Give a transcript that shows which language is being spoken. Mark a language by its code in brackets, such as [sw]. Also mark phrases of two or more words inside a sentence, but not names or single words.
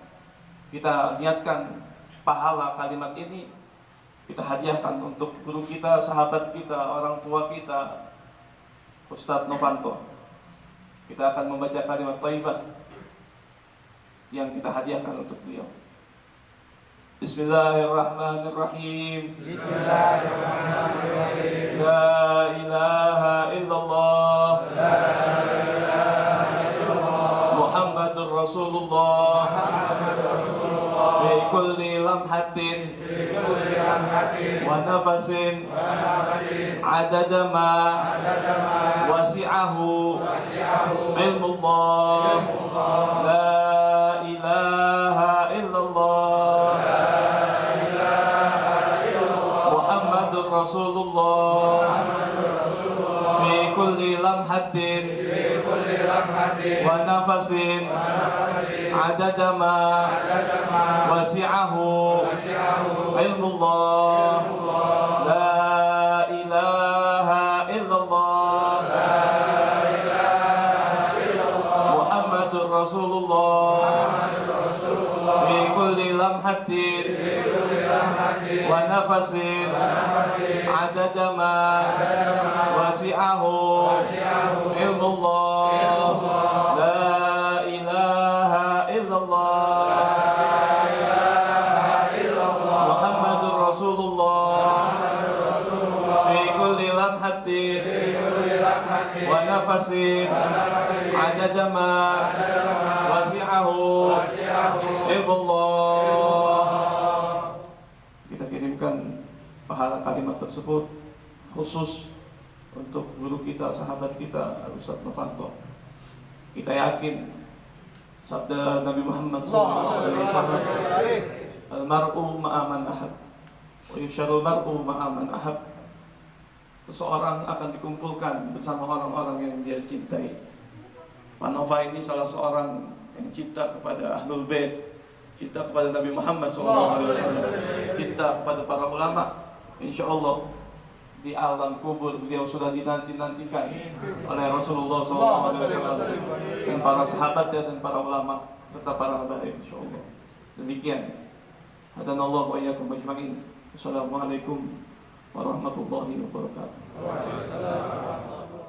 [id] Kita niatkan pahala kalimat ini, kita hadiahkan untuk guru kita, sahabat kita, orang tua kita, Ustadz Novanto. Kita akan membaca kalimat thayyibah yang kita hadiahkan untuk beliau. [ar] بسم الله الرحمن الرحيم. بسم الله الرحمن الرحيم. لا إله إلا الله. لا إله إلا الله. محمد رسول الله. محمد رسول الله. بكل لمحة. بكل لمحة. ونفس. ونفس. عدد ما. عدد ما. وسعه. وسعه. علم الله. علم الله. لا إله إلا الله. رسول الله في كل لمحة ونفس عدد ما وسعه علم الله. لا إله إلا الله. محمد رسول الله في كل لمحة ونفس عدد ما وسعه علم الله. لا إله إلا الله. محمد رسول الله في كل لمحة ونفس عدد ما وسعه علم الله. [id] Kita kirimkan pahala kalimat tersebut khusus untuk guru kita, sahabat kita, Ustadz Novanto. Kita yakin sabda Nabi Muhammad SAW, [ar] المرء مع من أحب ويحشر المرء مع من أحب. [id] Seseorang akan dikumpulkan bersama orang-orang yang dia cintai. Pak Nova ini salah seorang yang cinta kepada [ar] أهل البيت, [id] cinta kepada Nabi Muhammad SAW, cinta kepada para ulama. [ar] إن شاء الله [id] di alam kubur beliau sudah dinanti-nantikan oleh Rasulullah SAW dan para sahabatnya dan para ulama serta para habaib. [ar] إن شاء الله. Demikian. هدانا الله وإياكم أجمعين. السلام عليكم ورحمة الله وبركاته.